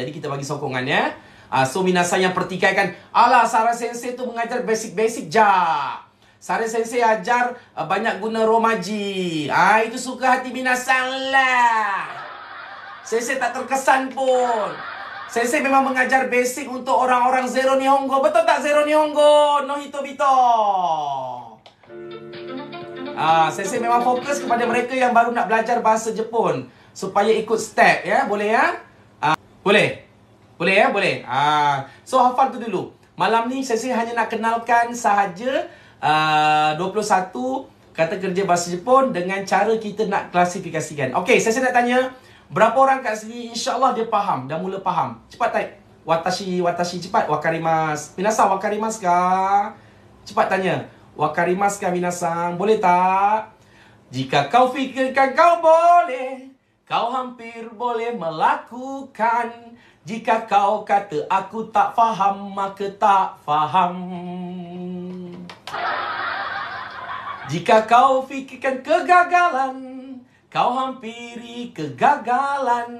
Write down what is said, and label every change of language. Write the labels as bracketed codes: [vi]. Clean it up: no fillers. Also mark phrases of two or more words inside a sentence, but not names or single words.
[ms] Jadi kita bagi sokongan ya. So minasang yang pertikaikan, Sarah Sensei tu mengajar basic-basic je. Sarah Sensei ajar banyak guna romaji. Itu suka hati minasang lah. Sensei tak terkesan pun. Sensei memang mengajar basic untuk orang-orang Zero Nihongo. Betul tak Zero Nihongo? [ja] の人々. [ms] Sensei memang fokus kepada mereka yang baru nak belajar bahasa Jepun. Supaya ikut step ya. Boleh ya? Boleh? Boleh ya? Boleh. So hafal tu dulu. Malam ni Sensei hanya nak kenalkan sahaja 21 kata kerja bahasa Jepun dengan cara kita nak klasifikasikan. Okey, saya nak tanya, berapa orang kat sini insya-Allah dia faham, dah mula faham? Cepat type. [ja] Watashi cepat. 分かります。皆さん分かりますか? [ms] Cepat tanya. [ja] 分かりますか皆さん? [ms] Boleh tak? Jika kau fikirkan kau boleh, kau hampir boleh melakukan. Jika kau kata aku tak faham, maka tak faham. Jika kau fikirkan kegagalan, kau hampiri kegagalan.